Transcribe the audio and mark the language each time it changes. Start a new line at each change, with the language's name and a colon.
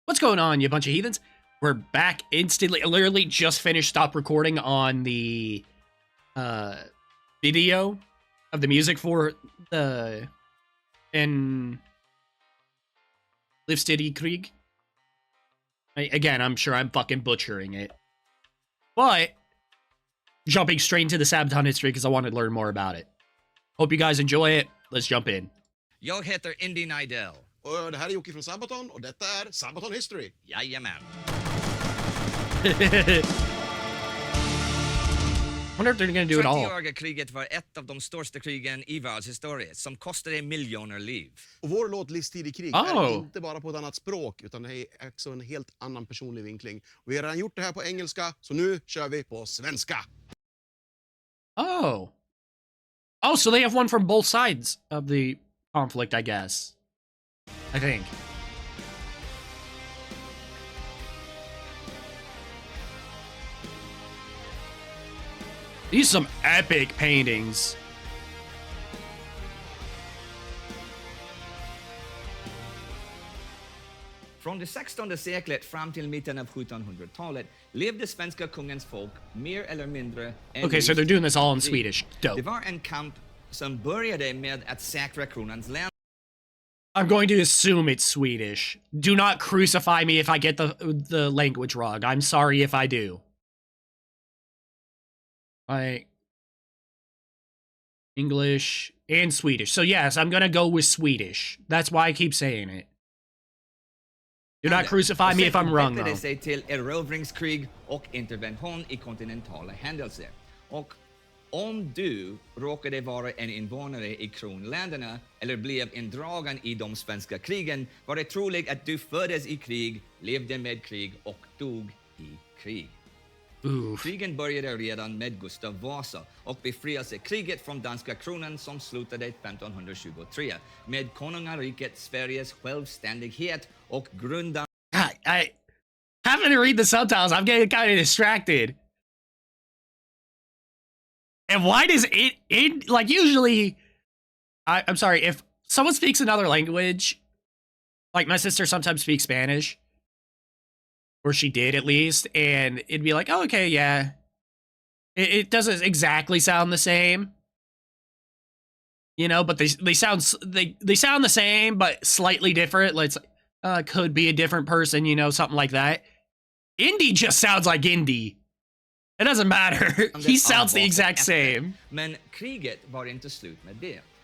English: What's going on, you bunch of heathens? We're back instantly. I literally just stopped recording on the video of the music for the En Livstid Krig. Again, I'm sure I'm fucking butchering it. But jumping straight into the Sabaton history because I wanted to learn more about it. Hope you guys enjoy it. Let's jump in.
Swedish: Jag heter Indy Nidell. Och det här är Jocke från Sabaton och detta är Sabaton History. Jajamän.
English: Wonder if they're gonna do it all.
Swedish: 30-åriga kriget var ett av de största krigen i världshistorien som kostade miljoner liv. Och vår låt Livstid i krig är inte bara på ett annat språk utan det är också en helt annan personlig vinkling. Vi har redan gjort det här på engelska så nu kör vi på svenska.
English: Oh, so they have one from both sides of the conflict, I guess. I think. These are some epic paintings.
Swedish: Från det 16:e seklet fram till mitten av 1700-talet levde svenska kungens folk mer eller mindre en
English: Okay, so they're doing this all in Swedish. Dope.
Swedish: Det var en kamp som började med att säkra kronans land.
English: I'm going to assume it's Swedish. Do not crucify me if I get the language wrong. I'm sorry if I do. Like English and Swedish. So yes, I'm gonna go with Swedish. That's why I keep saying it. Do not crucify me if I'm wrong though.
Swedish: Det sig till erövringskrig och intervention i kontinentala händelser. Och om du råkade vara en invånare i kronländerna eller blev indragen i de svenska krigen var det troligt att du föddes i krig, levde med krig och dog i krig. Krigen började redan med Gustav Vasa och befrielsekriget från danska kronan som slutade 1523 med konungariket Sveriges självständighet och grundande.
English: I having to read the subtitles, I'm getting kind of distracted. And why does it like usually I'm sorry, if someone speaks another language, like my sister sometimes speaks Spanish, or she did at least, and it'd be like, oh, okay, yeah. It doesn't exactly sound the same. You know, but they sound the same but slightly different. Like could be a different person, you know, something like that. Indy just sounds like Indy. It doesn't matter. He sounds the exact same.
Swedish: Men kriget var inte slut med det.